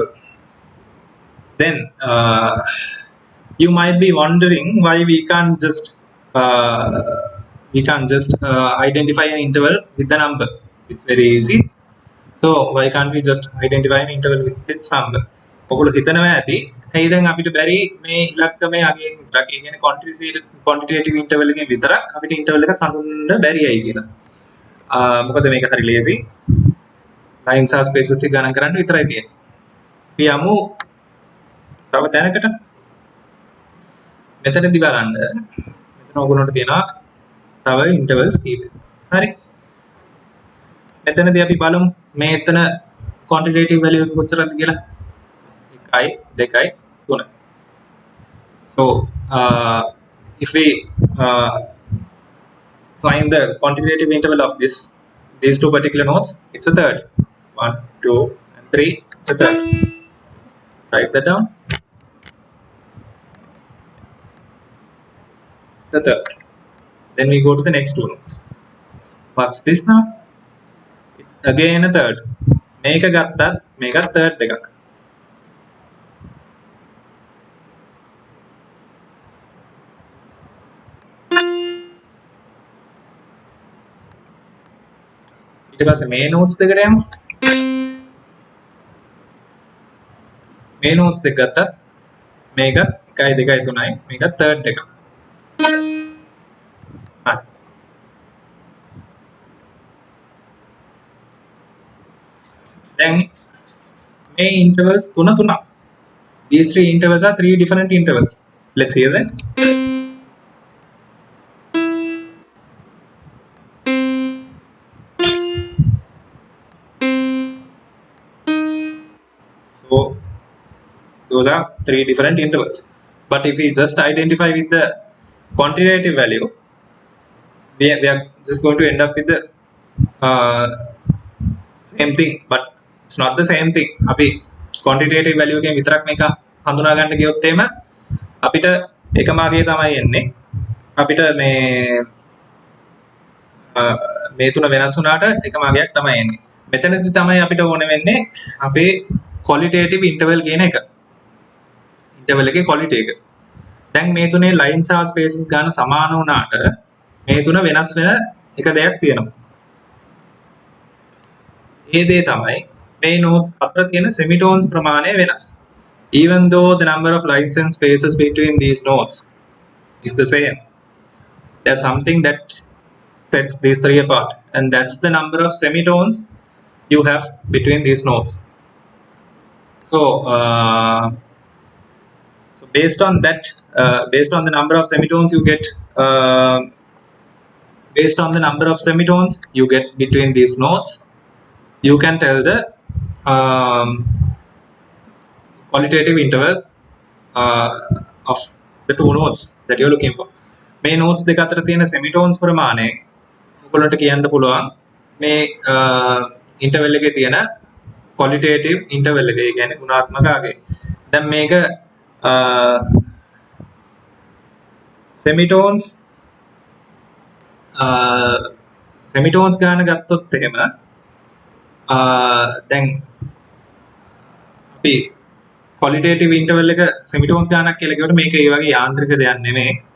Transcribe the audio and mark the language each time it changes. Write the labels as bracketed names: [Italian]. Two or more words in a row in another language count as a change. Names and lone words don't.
[English] Then you might be wondering why we can't just identify an interval with the number. It's very easy. So why can't we just identify an interval with its number? [Sinhala] ඔගොල්ලෝ හිතනවා ඇති ඇයි දැන් අපිට බැරි මේ ඉලක්කමේ අගයෙන් විතරක් ඒ කියන්නේ [English] quantitative interval [Sinhala] එකෙන් විතරක් අපිට interval එකක් හඳුන්වන්න බැරි ඇයි කියලා. මොකද මේක හරි lazy. [English] lines and spaces [Sinhala] ටික ගණන් කරන්න විතරයි තියෙන්නේ. අපි යමු තව දැනකට. මෙතනදී බලන්න. මෙතන ඔයගොල්ලන්ට තියෙනවා තව intervals කීපයක්. හරි. මෙතනදී අපි බලමු මේ එතන [English] quantitative value [Sinhala] එක කොච්චරද කියලා. 1යි 2යි 3යි. [English] So if we find the quantitative interval of these two particular notes, it's a third. 1, 2 and 3, it's a third. Write that down. It's a third. Then we go to the next two notes. What's this now? It's again a third. [Sinhala] මේක ගත්තත් මේකත් third එකක්. ඊට පස්සේ මේ notes දෙකට යමු. මේ notes දෙක ගත්තත් මේක 1යි 2යි 3යි මේක third එකක්. හරි. Then may intervals තුනක්. [English] These three intervals are three different intervals. Let's hear that. So those are three different intervals. But if we just identify with the quantitative value, we are just going to end up with the same thing, but it's not the same thing. [Sinhala] අපි [English] quantitative value [Sinhala] එකෙන් විතරක් මේක හඳුනා ගන්න ගියොත් එහෙම අපිට එකම අගය තමයි එන්නේ. අපිට මේ තුන වෙනස් වුණාට එකම අගයක් තමයි එන්නේ. මෙතනදී තමයි අපිට ඕන වෙන්නේ අපේ [English] qualitative interval [Sinhala] කියන එක. interval එකේ quality එක. දැන් මේ තුනේ lines සහ spaces ගන්න සමාන වුණාට මේ තුන වෙනස් වෙන එක දෙයක් තියෙනවා. ඒ දේ තමයි මේ notes අතර තියෙන semitones ප්‍රමාණය වෙනස්. [English] Even though the number of lines and spaces between these notes is the same, there's something that sets these three apart, and that's the number of semitones you have between these notes. So based on that, based on the number of semitones you get, between these notes, you can tell the qualitative interval of the two notes that you're looking for. [Sinhala] මේ notes දෙක අතර තියෙන semitones ප්‍රමාණය ඔයගොල්ලන්ට කියන්න පුළුවන් මේ interval එකේ තියෙන [English] qualitative interval [Sinhala] එක. ඒ කියන්නේ ගුණාත්මක අගය. දැන් මේක semitones ගාන ගත්තොත් එහෙම දැන් අපි [English] qualitative interval [Sinhala] එක semitones ගානක් කියලා කියවට මේක ඒ වගේ යාන්ත්‍රික දෙයක් නෙමෙයි.